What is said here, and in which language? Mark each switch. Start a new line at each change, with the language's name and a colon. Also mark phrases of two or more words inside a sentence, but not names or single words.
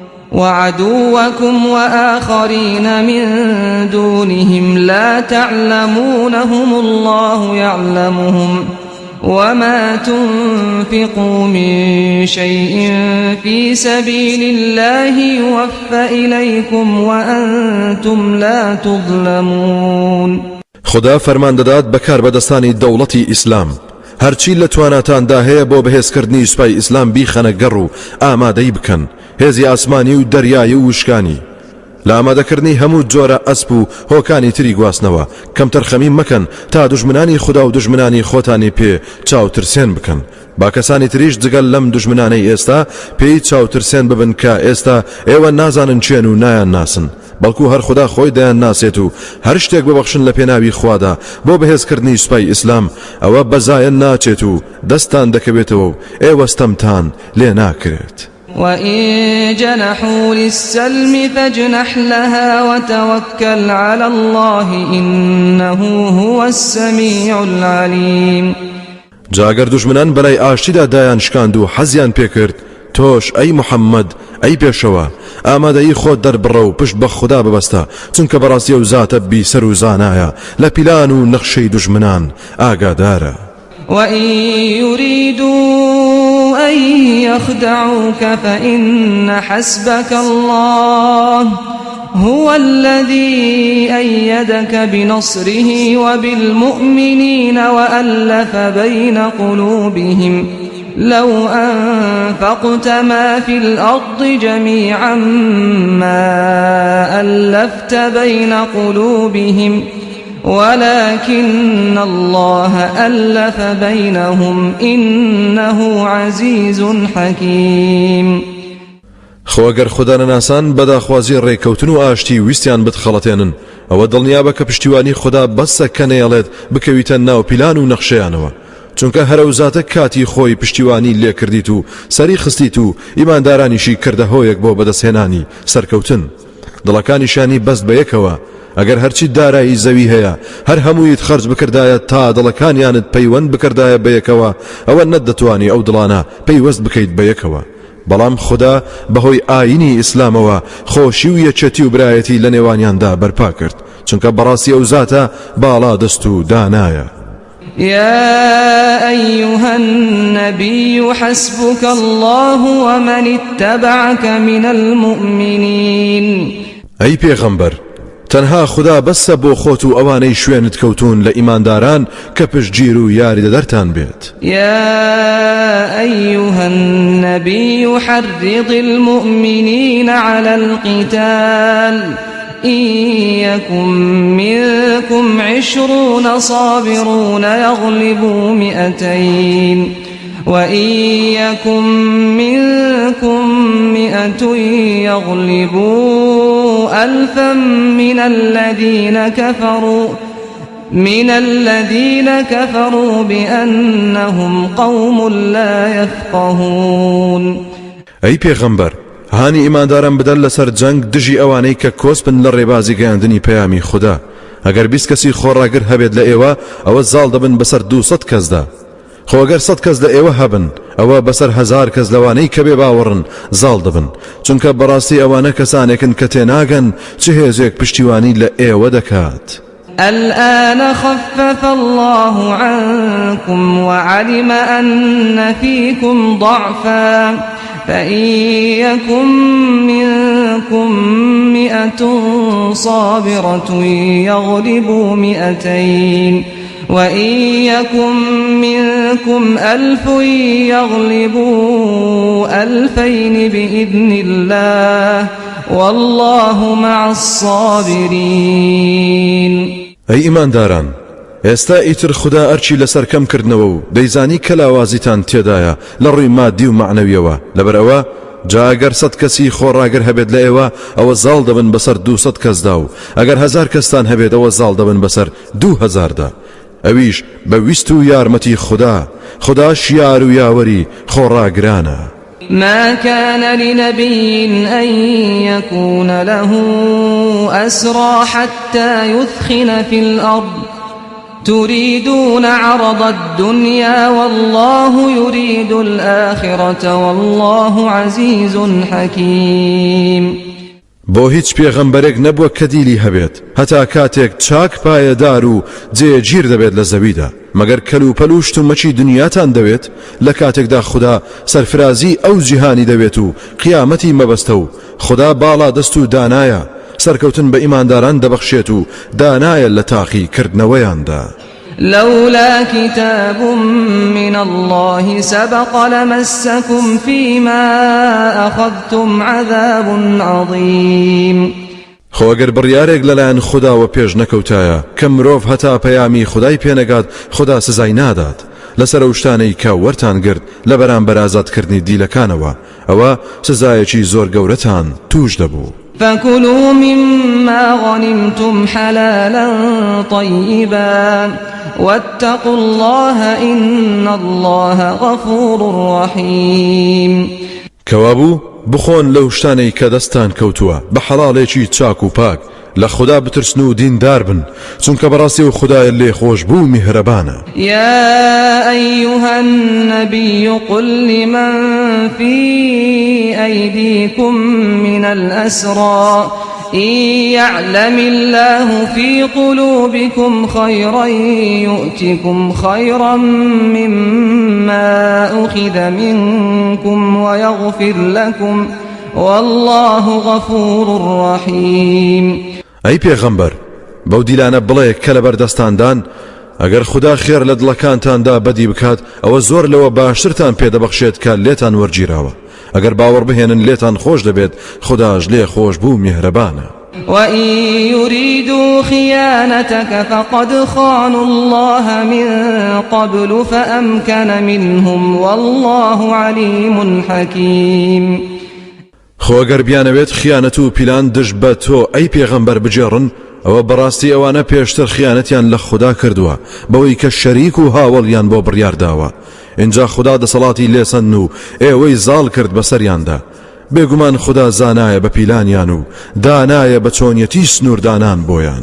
Arabic: وعدوكم وآخرين من دونهم لا تعلمونهم الله يعلمهم وما تنفقوا من شيء في سبيل الله يوفى إليكم وأنتم لا تظلمون.
Central Kurdish: خدا فرمان دەدات بەکار بەدەستانی دەوڵەتی ئیسلام هەرچی لە تواناتاندا هەیە بۆ بەهێزکردنی سوپای ئیسلام بیخەنە گەڕ و ئامادەی بکەن هێزی ئاسمانی و دەریایی و وشکانی لە ئامادەکردنی هەموو جۆرە ئەسپ و هۆکانی تری گواستنەوە کەم تەرخەمی مەکەن تا دوژمنانی خدا و دوژمنانی خۆتانی پێ چاوترسێن بکەن با کەسانی تریش جگەل لەم دوژمنانەی ئێستا پێی چاوترسێن ببن کە ئێستا ئێوە نازانن چێن و نایان ناسن بەڵکو هەر خدا خۆی دەیان ناسێت و هەر شتێک ببەخشن لە پێناوی خوادا بۆ بەهێزکردنی سوپای ئیسلام ئەوە بەزایەن ناچێت و دەستان دەکەوێتەوە و ئێوەستەمتان لێ ناکرێت.
Arabic: وإن جنحوا للسلم فاجنح لها وتوكل على الله إنه هو السميع العليم.
Central Kurdish: جاگەر دوژمنان بەلای ئاشتیدا دایان شکاند و حەزیان پێکرد تۆش ئەی محەممەد ئەی پێشەوە ئامادەیی خۆت دەربڕە و پشت بە خوددا ببەستە چونکە بەڕاستی و زاتە بیسەر و زانایە لە پیلان و نەخشەی دوژمنان ئاگادارە.
Arabic: وإن يريدوا أن يخدعوك فإن حسبك الله هو الذي أيدك بنصره وبالمؤمنين وألف بين قلوبهم لو أنفقت ما في الأرض جميعا ما ألفت بين قلوبهم ولكن الله ألف بينهم إنه عزيز حكيم.
Central Kurdish: خۆگەر خوددا نەناسان بەداخوازی ڕێکەوتن و ئاشتی ویستیان بتخەڵەتێنن ئەوە دڵنیا بە کە پشتیوانی خوددا بەسە کە نەیەڵێت بکەویتە ناو پیلان و نەخشەیانەوە چونکە هەرە زاتە کاتی خۆی پشتیوانی لێکردیت و سەری خستیت و ئیماندارانیشی کردە هۆیەک بۆ بەدەستهێنانی سەرکەوتن دڵەکانیشانی بەست بە یەکەوە ئەگەر هەرچی دارایی زەوی هەیە هەر هەموویت خەرج بکردایە تا دڵەکانیانت پەیوەند بکردایە بە یەکەوە ئەوە نەتدەتوانی ئەو دڵانە پەیوەست بکەیت بە یەکەوە بەڵام خدا بەهۆی ئاینی ئیسلامەوە خۆشی و یەکێتی و برایەتی لە نێوانیاندا بەرپا کرد چونکە بەڕاستی ئەو زاتە باڵا دەست و دانایە.
Arabic: يا أيها النبي حسبك الله ومن اتبعك من المؤمنين.
Central Kurdish: أي پیغمبر تەنها خدا بەسە بۆ خۆت و ئەوانەی شوێنت کەوتون لە ئیمانداران کە پشتگیر و یاری دەدەرتان بێت.
Arabic: يا أيها النبي حرض المؤمنين على القتال إن يكن منكم 20 صابرون يغلبوا 200 وإن يكن منكم 100 يغلبوا 1000 من الذين كفروا بأنهم قوم لا يفقهون.
Central Kurdish: أي پیغمبر هانی ئیمانداران بدەن لەسەر جەنگ دژی ئەوانەی کە کۆس بن لە ڕێبازی گەیاندنی پەیامی خوددا ئەگەر 20 کەسی خۆڕاگر هەبێت لە ئێوە ئەوە زاڵ دەبن بەسەر 200 کەسدا خۆگەر 100 کەس لە ئێوە هەبن ئەوە بەسەر 1000 کەس لەوانەی کە بێ باوەڕن زاڵ دەبن چونکە بەڕاستی ئەوانە کەسانێکن کە تێناگەن چ هێزێک پشتیوانی لە ئێوە دەکات.
Arabic: الآن خفف الله عنكم وعلم أن فيكم ضعفا فإن يكن منكم 100 صابرة يغلبوا 200 وإن يكن منكم 1000 يغلبوا 2000 بإذن الله والله مع الصابرين.
Central Kurdish: أي ئیمانداران ئێستا ئیتر خدا ئەرچی لەسەر کەم کردنەوە و دەیزانی کە لاوازیتان تێدایە لە ڕووی مادی و معنەویەوە لەبەرەوە جاگەر 100 کەسی خۆڕاگر هەبێت لە ئێوە ئەوە زاڵ دەبن بەسەر 200 کەسدا و ئەگەر 1000 کەستان هەبێت ئەوە زاڵ دەبن بەسەر 2000دا ئەویش بە ویست و یارمەتی خدا شیار و یاوەری خۆڕاگرانە.
Arabic: ما كان لنبي أن يكون له أسرى حتى يثخن في الأرض تريدون عرض الدنيا والله يريد الآخرة والله عزيز حكيم.
Central Kurdish: بۆ هیچ پێغەمبەرێک نەبووە کە دیلی هەبێت هەتا کاتێک چاک پایەدار و جێگیر دەبێت لە زەویدا مەگەر کەل و پەلوشت و مەچی دنیاتان دەوێت لە کاتێکدا خدا سەرفرازی ئەو جیهانی دەوێت و قیامەتی مەبەستە و خدا باڵا دەست و دانایە سەرکەوتن بە ئیمانداران دەبەخشێت و دانایە لە تاقی کردنەوەیاندا.
Arabic: لولا كتاب من الله سبق لمسكم فيما أخذتم عذاب عظيم.
Central Kurdish: خۆ ئەگەر بڕیارێک لەلایەن خودداوە پێش نەکەوتایە کە مرۆڤ هەتا پەیامی خودای پێنەگات خدا سزای نادات لەسەر ئەو شتانەی کە وەرتان گرت لە بەرامبەر ئازادکردنی دیلەکانەوە ئەوە سزایەکی زۆر گەورەتان توش دەبوو.
Arabic: فكلوا مما غنمتم حلالا طيبا واتقوا الله إن الله غفور رحيم.
Central Kurdish: كوابو بخۆن لەو شتانەی کە دەستان کەوتووە بە حەڵاڵێکی چاک و پاک لە خدا بترسن و دیندار بن چونکە بەڕاستی و خدای لێ خۆش بوو میهرەبانە.
Arabic: يا أيها النبي قل لمن في أيديكم من الأسرى إن يعلم الله في قلوبكم خيرا يؤتكم خيرا مما أخذ منكم ويغفر لكم والله غفور رحيم.
Central Kurdish: أي پیغمبر بەو دیلانە بڵێ کە لە بەردەستاندان ئەگەر خدا خێر لە دڵەکانتاندا بەدی بکات ئەوە زۆر لەوە باشترتان پێدەبەخشێت کە لێتان وەرگیراوە ئەگەر باوەڕ بهێنن لێتان خۆش دەبێت خداش لێ خۆش بوو میهرەبانە.
Arabic: وإن يريدوا خيانتك فقد خانوا الله من قبل فأمكن منهم والله عليم حكيم.
Central Kurdish: خۆ ئەگەر بیانەوێت خیانەت و پیلان دژ بە تۆ ئەی پێغەمبەر بجێڕن ئەوە بەڕاستی ئەوانە پێشتر خیانەتیان لە خوددا کردووە بەوەی کە شەریک و هاوڵیان بۆ بڕیارداوە اینجا خوددا دەسەڵاتی لێسەن و ئێوەی زاڵ کرد بەسەریاندا بێگومان خدا زانایە بە پیلانیان و دانایە بە چۆنیەتی سنووردانان بۆیان.